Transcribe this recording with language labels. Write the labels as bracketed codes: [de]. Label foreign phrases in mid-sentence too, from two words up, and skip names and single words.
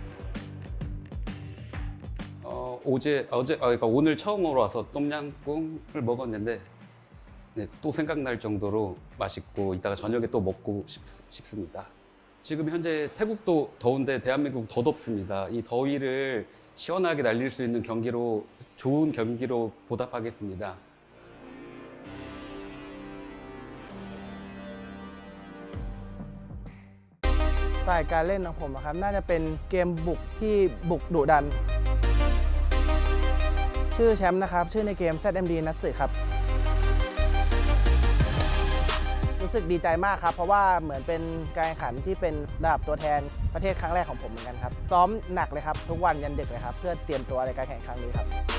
[ko] 그러니까 오늘 처음으로 와서 똠양꿍을 먹었는데 또 생각날 정도로 맛있고 이따가 저녁에 또 먹고 싶습니다. 지금 현재 태국도 더운데 대한민국 더 덥습니다. 이 더위를 시원하게 날릴 수 있는 경기로, 좋은 경기로 보답하겠습니다. [th] สไตล์การเล่นของผมครับน่าจะเป็นเกมบุกที่บุกดุดันชื่อแชมป์นะครับชื่อในเกม FCM นัตสึครับรู้สึกดีใจมากครับเพราะว่าเหมือนเป็นการแข่งขันที่เป็นระดับตัวแทนประเทศครั้งแรกของผมเหมือนกันครับซ้อมหนักเลยครับทุกวันยันดึกเลยครับเพื่อเตรียมตัวในการแข่งครั้งนี้ครับ